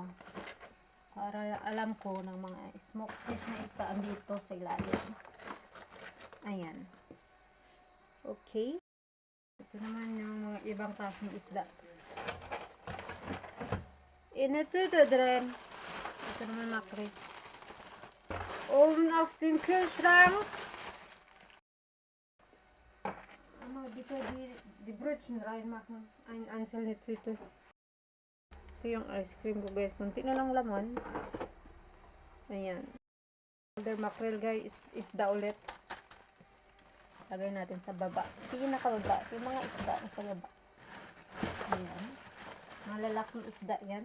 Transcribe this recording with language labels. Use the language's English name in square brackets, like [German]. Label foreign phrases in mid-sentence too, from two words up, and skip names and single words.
[Filipino] Para alam ko ng mga [English] smoke fish [Filipino] na isda dito sa ilalim. Ayan. Okay. Ito naman yung mga ibang klaseng isda. Ito drin. Ito naman makri. [German] Auf den Kühlschrank. Dito die Brötchen reinmachen. Ein einzelne Tüte. [Filipino] Ito yung ice cream ko guys. Kunti na lang laman. Ayan. [English] Other mackerel guys. [Filipino] Isda ulit. Lagay natin sa baba. Pinakababa. Yung mga isda na sa baba. Ayan. Malalaking isda yan.